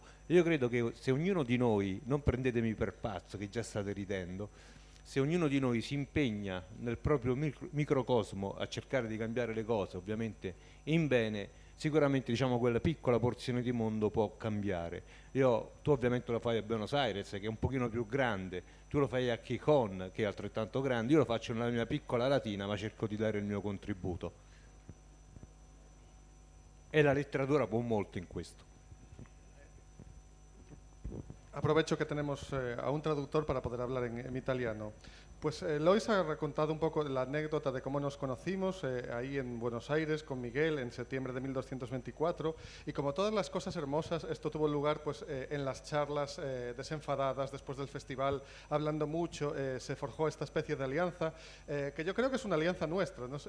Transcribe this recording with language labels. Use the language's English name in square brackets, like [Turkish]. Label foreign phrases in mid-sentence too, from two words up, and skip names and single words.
[Italian] Io credo che se ognuno di noi, non prendetemi per pazzo che già state ridendo, se ognuno di noi si impegna nel proprio microcosmo a cercare di cambiare le cose, ovviamente in bene, sicuramente quella piccola porzione di mondo può cambiare. Tu ovviamente lo fai a Buenos Aires, che è un pochino più grande, tu lo fai a Gijón, che è altrettanto grande, io lo faccio nella mia piccola Latina, ma cerco di dare il mio contributo. E la letteratura può molto in questo. [Spanish] Aprovecho que tenemos a un traductor para poder hablar en italiano. Pues Lois ha contado un poco la anécdota de cómo nos conocimos ahí en Buenos Aires con Miguel en septiembre de 1224, y como todas las cosas hermosas, esto tuvo lugar pues en las charlas desenfadadas después del festival, hablando mucho, se forjó esta especie de alianza, que yo creo que es una alianza nuestra, ¿no?